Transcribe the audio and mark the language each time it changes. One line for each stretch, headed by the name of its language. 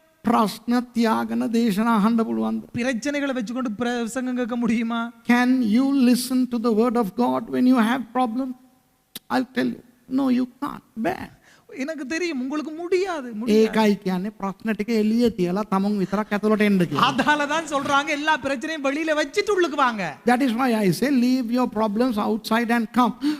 Sinhala: ප්‍රශ්න තියාගෙන දේශනා අහන්න පුළුවන්ද?
Tamil: பிரச்சனைகளை வச்சுக்கொண்டு பிரசங்கம் கேட்க முடியுமா?
English: Can you listen to the word of God when you have problems? I'll tell you. No, you can't. Bad.
Tamil: எனக்கு தெரியும் உங்களுக்கு முடியாது.
Sinhala: ඒකයි කියන්නේ ප්‍රශ්න ටික එළිය තියලා තමන් විතරක් ඇතුළට එන්න කියලා.
Tamil: அதால தான் சொல்றாங்க எல்லா பிரச்சனையும் வெளியில வச்சிட்டு உள்ளுக்கு வாங்க.
English: That is why I say leave your problems outside and come.